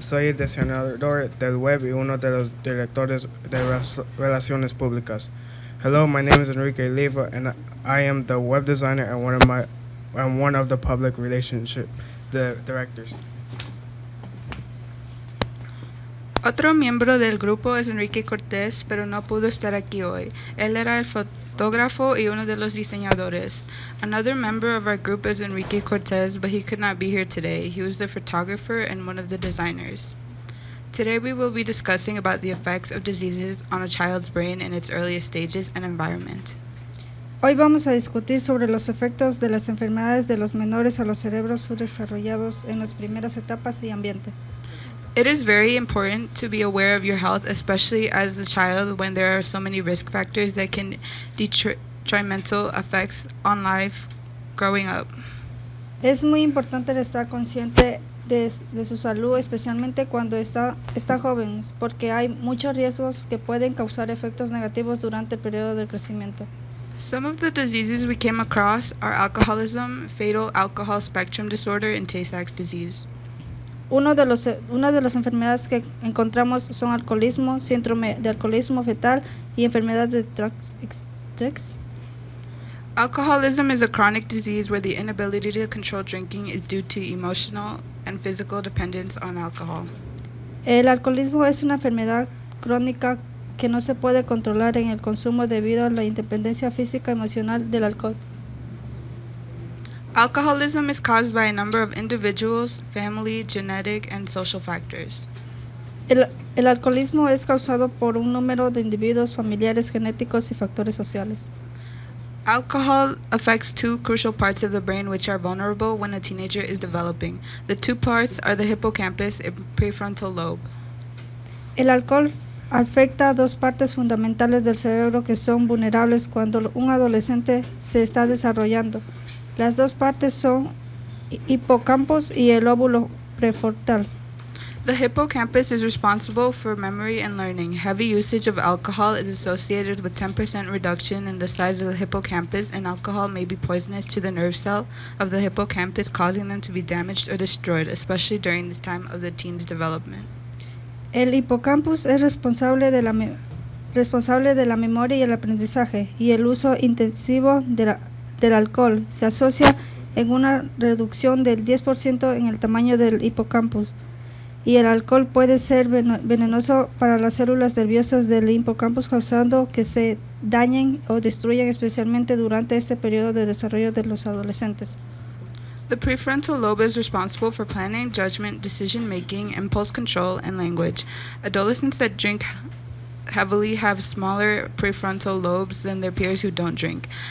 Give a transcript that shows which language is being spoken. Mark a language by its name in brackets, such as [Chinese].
[Spanish] Soy el diseñador del web y uno de los directores de relaciones públicas. [English] Hello, my name is Enrique Leiva, and I am the web designer and one of the public relationship directors. [Spanish] Otro miembro del grupo es Enrique Cortés, pero no pudo estar aquí hoy. Él era el fotógrafo y uno de los diseñadores. [English] Another member of our group is Enrique Cortés, but he could not be here today. He was the photographer and one of the designers. Today we will be discussing about the effects of diseases on a child's brain in its earliest stages and environment. [Spanish] Hoy vamos a discutir sobre los efectos de las enfermedades de los menores a los cerebros subdesarrollados en las primeras etapas y ambiente. [English] It is very important to be aware of your health, especially as a child when there are so many risk factors that can detrimental effects on life growing up. [Spanish] Es muy importante estar consciente de su salud, especialmente cuando está joven, porque hay muchos riesgos que pueden causar efectos negativos durante el periodo del crecimiento. [English] Some of the diseases we came across are alcoholism, Fetal Alcohol Spectrum Disorder, and Tay-Sachs disease. [Spanish] Una de las enfermedades que encontramos son alcoholismo, síndrome de alcoholismo fetal y enfermedades de Tay-Sachs. [English] Alcoholism is a chronic disease where the inability to control drinking is due to emotional and physical dependence on alcohol. [Spanish] El alcoholismo es una enfermedad crónica que no se puede controlar en el consumo debido a la independencia física y emocional del alcohol. [English] Alcoholism is caused by a number of individuals, family, genetic, and social factors. [Spanish] El alcoholismo es causado por un número de individuos, familiares, genéticos y factores sociales. [English] Alcohol affects two crucial parts of the brain which are vulnerable when a teenager is developing. The two parts are the hippocampus and prefrontal lobe. [Spanish] El alcohol afecta a dos partes fundamentales del cerebro que son vulnerables cuando un adolescente se está desarrollando. Las dos partes son hipocampus y el lóbulo prefrontal. [English] The hippocampus is responsible for memory and learning. Heavy usage of alcohol is associated with 10% reduction in the size of the hippocampus, and alcohol may be poisonous to the nerve cell of the hippocampus, causing them to be damaged or destroyed, especially during this time of the teen's development. [Spanish] El hipocampus es responsable de la memoria y el aprendizaje, y el uso intensivo del alcohol se asocia en una reducción del 10% en el tamaño del hipocampus. Y el alcohol puede ser venenoso para las células nerviosas del hipocampus, causando que se dañen o destruyan, especialmente durante este periodo de desarrollo de los adolescentes. [English] The prefrontal lobe is responsible for planning, judgment, decision-making, impulse control, and language. Adolescents that drink heavily have smaller prefrontal lobes than their peers who don't drink.